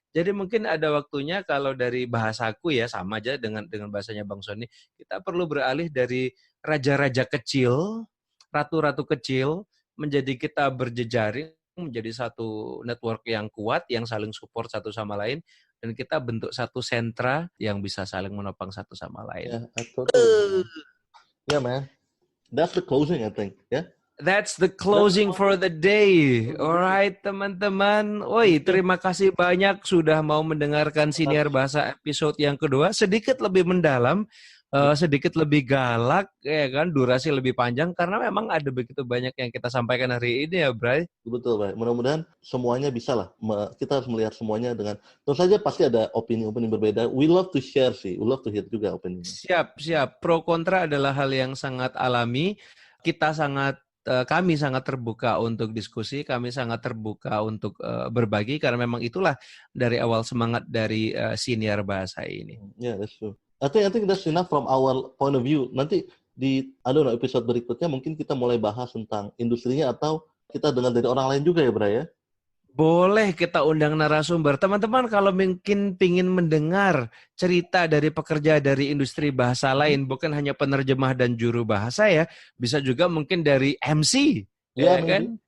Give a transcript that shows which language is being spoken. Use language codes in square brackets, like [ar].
[id] Jadi mungkin ada waktunya kalau dari bahasaku ya sama aja dengan bahasanya Bang Sony, kita perlu beralih dari raja-raja kecil, ratu-ratu kecil, menjadi kita berjejaring, menjadi satu network yang kuat, yang saling support satu sama lain, dan kita bentuk satu sentra yang bisa saling menopang satu sama lain. [en] Yeah, man. That's the closing, I think. Yeah. That's the closing for the day. Alright, [id] teman-teman. Terima kasih banyak sudah mau mendengarkan Siniar Bahasa episode yang kedua. Sedikit lebih mendalam sedikit lebih galak, ya kan, durasi lebih panjang karena memang ada begitu banyak yang kita sampaikan hari ini ya, Bray. Betul, Bray. Mudah-mudahan semuanya bisa lah. Kita harus melihat semuanya dengan, tentu saja pasti ada opini-opini berbeda. [en] We love to share sih, we love to hear [id] juga opini. Siap. Pro kontra adalah hal yang sangat alami. Kami sangat terbuka untuk diskusi, kami sangat terbuka untuk berbagi karena memang itulah dari awal semangat dari siniar bahasa ini. [en] Yeah, that's true. I think that's enough from our point of view. [id] Nanti di episode berikutnya mungkin kita mulai bahas tentang industrinya atau kita dengar dari orang lain juga ya, Bray ya. Boleh kita undang narasumber. Teman-teman kalau mungkin ingin mendengar cerita dari pekerja dari industri bahasa lain, bukan hanya penerjemah dan juru bahasa ya, bisa juga mungkin dari MC, ya kan?